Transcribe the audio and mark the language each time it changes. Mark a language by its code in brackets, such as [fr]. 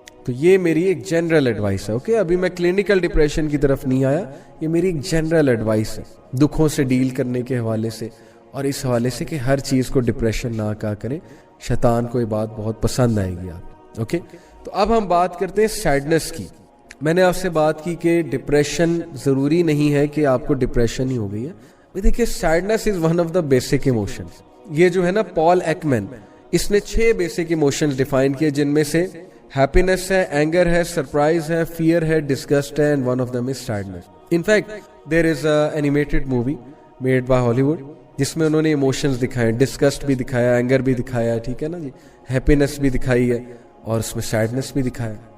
[ur] تو یہ میری ایک جنرل ایڈوائس ہے. اوکے. ابھی میں کلینکل ڈپریشن کی طرف نہیں آیا، یہ میری ایک جنرل ایڈوائس ہے دکھوں سے ڈیل کرنے کے حوالے سے، اور اس حوالے سے کہ ہر چیز کو ڈپریشن نہ کہا کریں. شیطان کو یہ بات بہت پسند آئے گی آپ. اوکے. تو اب ہم بات کرتے ہیں سیڈنس کی. میں نے آپ سے بات کی کہ ڈپریشن ضروری نہیں ہے کہ آپ کو ڈپریشن ہی ہو گئی ہے. [en] دیکھیے sadness is one of the basic emotions. [ur] یہ جو ہے نا پال ایکمین، اس نے 6 بیسک ایموشنز ڈیفائن کیے، جن میں سے ہیپینس ہے، اینگر ہے، سرپرائز ہے، فیئر ہے، ڈسگسٹ ہے، [en] And one of them is sadness. In fact there is a animated movie made by Hollywood [ur] جس میں انہوں نے ایموشنز دکھائے، ڈسگسٹ بھی دکھایا، اینگر بھی دکھایا، ٹھیک ہے نا جی، ہیپینس بھی دکھائی ہے اور اس میں سیڈنس بھی دکھایا.